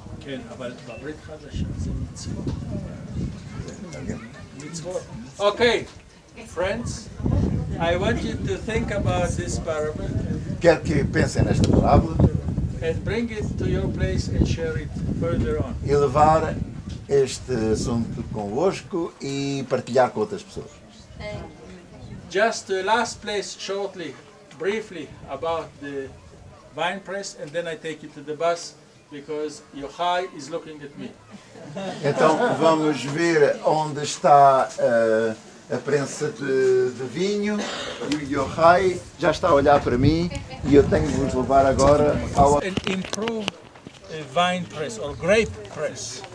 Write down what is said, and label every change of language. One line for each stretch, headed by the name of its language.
Hebrew: כן, אבל בברית חדשה זה מצוות. מצוות.
English: Okay, friends, I want you to think about this parable
Portuguese: Quero que pensem nesta parábola
English: and bring it to your place and share it further on.
Portuguese: e levar este assunto convosco e partilhar com outras pessoas.
English: Just the last place shortly, briefly about the wine press, and then I take you to the bus because Yochai is looking at me.
Portuguese: Então vamos ver onde está a prensa de vinho e o Yochai já está a olhar para mim e eu tenho de vos levar agora ao...
English: An improved wine press or grape press.